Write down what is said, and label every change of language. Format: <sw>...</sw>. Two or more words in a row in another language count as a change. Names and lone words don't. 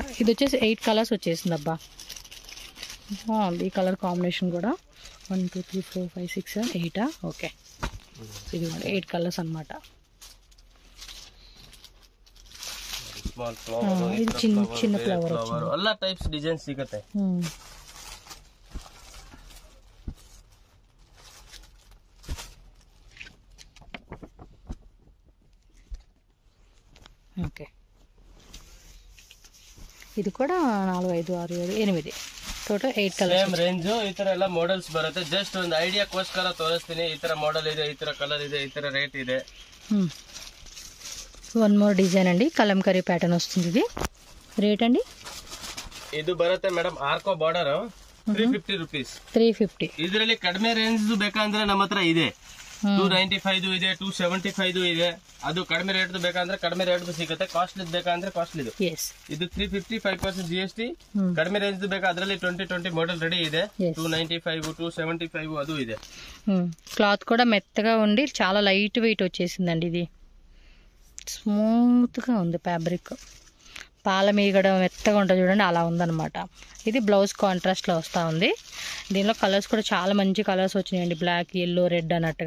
<te>ఇది వచ్చేసి 8 కలర్స్ వచ్చేసింది. అబ్బా బాగుంది ఈ</te> <en>color combination</en> <te>కూడా. 1 2 3 4 5 6 7 8. ఓకే, ఇది 8 కలర్స్ అనమాట. ఇది చిన్న చిన్న ఫ్లవర్ వచ్చింది.</te> <kn>ಎಲ್ಲ</kn> <en>types design</en> <kn>ಸಿಗುತ್ತೆ.</kn> <te>ఓకే, ఇది</te> <kn>ಕೂಡ 4 5 6 7 8</kn> <en>total 8 colors. same range</en> <kn>ಈ ತರ ಎಲ್ಲ ಮಾಡೆಲ್ಸ್ ಬರುತ್ತೆ. ಜಸ್ಟ್ ಒಂದು ಐಡಿಯಾಕ್ಕೋಸ್ಕರ ತೋರಿಸ್ತೀನಿ. ಈ ತರ ಮಾಡೆಲ್ ಇದೆ, ಈ ತರ ಕಲರ್ ಇದೆ, ಈ ತರ ರೇಟ್ ಇದೆ.</kn> <en>one more design</en> <te>అండి, కలంకరీ ప్యాటర్న్ వస్తుంది. ఇది రేట్ అండి?</te> <kn>ಇದು ಬರುತ್ತೆ ಮೇಡಮ್ ಆರ್ಕೋ ಬಾರ್ಡರ್ 350 ರೂಪೀಸ್. 350. ಇದರಲ್ಲಿ ಕಡಿಮೆ ರೇಂಜ್ ಬೇಕಂದ್ರೆ ನಮ್ಮ ಹತ್ರ ಇದೆ. 295 ಇದೆ, 275 ಇದೆ. ಅದು ಕಡಿಮೆ ರೇಟ್ ಬೇಕಂದ್ರೆ ಕಡಿಮೆ ರೇಟ್ ಸಿಗುತ್ತೆ. ಕಾಸ್ಟ್ಲಿ ಬೇಕಂದ್ರೆ ಕಾಸ್ಟ್ಲಿ. ಇದು 350 5% GST. ಕಡಿಮೆ ರೇಂಜ್ ಬೇಕಾ ಅದರಲ್ಲಿ 2020 ಮಾಡೆಲ್ ರೆಡಿ ಇದೆ. 295 275 ಅದು ಇದೆ.</kn> <te>క్లాత్ కూడా మెత్తగా ఉండి చాలా</te> <en>light weight</en> <te>వచ్చేసిందండి. ఇది స్మూత్ గా ఉంది ఫ్యాబ్రిక్. పాల మీగడ మెత్తగా ఉంటుంది చూడండి, అలా ఉందన్నమాట. ఇది</te> <en>blouse contrast</en> <te>వస్తూ ఉంది. దీనిలో కలర్స్ కూడా చాలా మంచి కలర్స్ వచ్చినాయండి,</te> <en>black, yellow, red</en> <te>అన్నట్టుగా.</te>